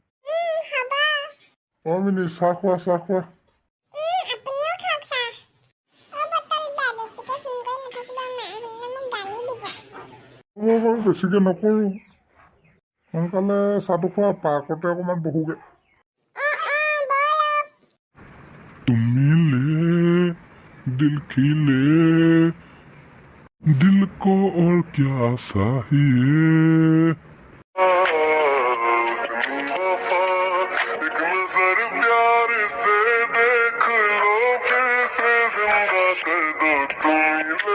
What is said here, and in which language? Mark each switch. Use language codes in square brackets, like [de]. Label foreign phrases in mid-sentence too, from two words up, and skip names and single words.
[as] মিনি চাহ খোৱা হ'ব বাৰু বেছিকে নকৰোঁ সোনকালে চাহটো খোৱা পাৰ্কতে অকণমান বহোগে [hi] तुम मिले दिल खिले दिल को और क्या चाहिए एक नजर प्यार से देख लो फिर से जिंदा कर दो तुम